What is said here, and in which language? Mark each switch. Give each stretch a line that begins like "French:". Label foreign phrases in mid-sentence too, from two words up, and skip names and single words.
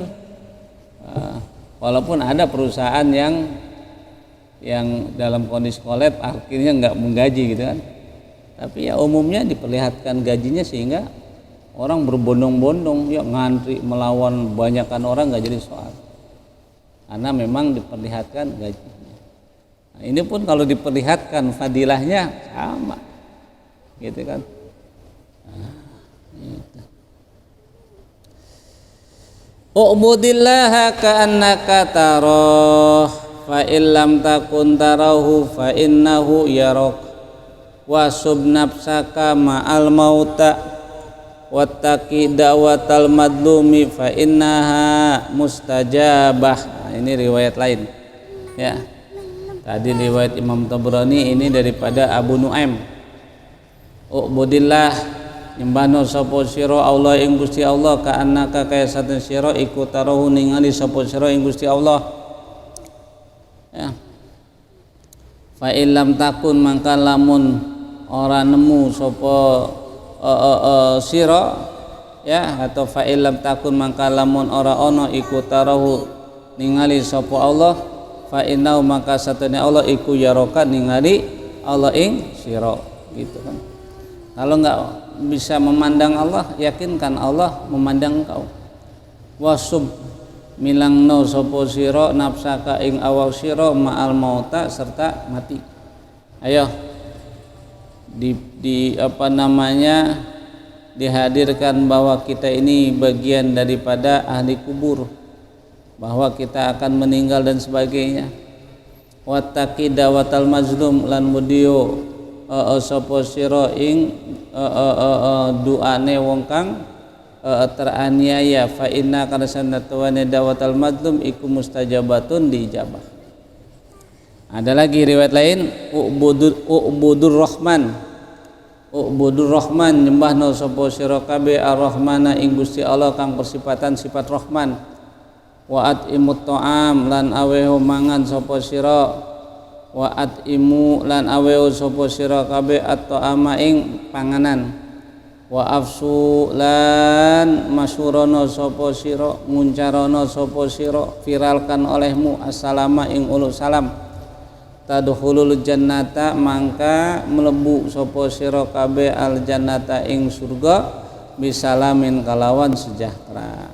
Indonesian: Walaupun ada perusahaan yang dalam kondisi kolab akhirnya nggak menggaji gitu kan, tapi ya umumnya diperlihatkan gajinya sehingga orang berbondong-bondong ya ngantri melawan banyakan orang, nggak jadi soal karena memang diperlihatkan gajinya. Nah, ini pun kalau diperlihatkan fadilahnya sama gitu kan. Gitu.
Arabic: اعبد الله كأنك تراه فإن لم تكن تراه فإنه يراك واحسب نفسك مع الموتى واتق دعوة المظلوم فإنها مستجابة.
Indonesian: Nah, ini riwayat lain ya. Tadi riwayat Imam Tabrani, ini daripada Abu Nuaim.
Javanese: U'budillah, nyembahno sapa sira Allah ing Gusti Allah
Arabic: كأنك
Javanese: kaya satun sira iku tarahu ningali sapa sira ing Gusti Allah. Ya.
Arabic: فإن لم تكن
Javanese: mangka lamun ora nemu sapa sira ya, atau
Arabic: فإن لم تكن
Javanese: mangka lamun ora ana iku tarahu ningali sapa Allah,
Arabic: فإنه
Javanese: maka satune Allah iku yaraka ningali Allah ing sira,
Indonesian: gitu kan. Kalau enggak bisa memandang Allah, yakinkan Allah memandang engkau.
Javanese: Wasub milangno sapa sira nafsaka ing awak sira
Arabic: مع الموتى
Javanese: serta mati.
Indonesian: Ayo dihadirkan bahwa kita ini bagian daripada ahli kubur, bahwa kita akan meninggal dan sebagainya.
Arabic: واتق دعوة المظلوم
Javanese: lan mudio sapa sira ing duane wong kang teraniaya fa inna kana sanatwane
Arabic: دعوة المظلوم
Javanese: iku mustajabatun diijabah.
Indonesian: Ada lagi riwayat lain
Arabic: اعبدوا الرحمن
Javanese: nyembahna sapa sira kabeh ar-rahmana ing Gusti Allah kang persifatan sifat rahman.
Arabic: وأطعموا الطعام
Javanese: lan aweho mangan sapa sira
Arabic: وأطعموا
Javanese: lan aweho sapa sira kabeh at-ta'ama ing panganan
Arabic: وأفشوا
Javanese: lan masyurana sapa sira nguncarana sapa sira
Indonesian: viralkan olehmu
Javanese: assalama ing ulu salam
Arabic: تدخلوا الجنة
Javanese: mangka mlebu sapa sira kabeh
Arabic: الجنة
Javanese: ing surga bisalamin kalawan sejahtera.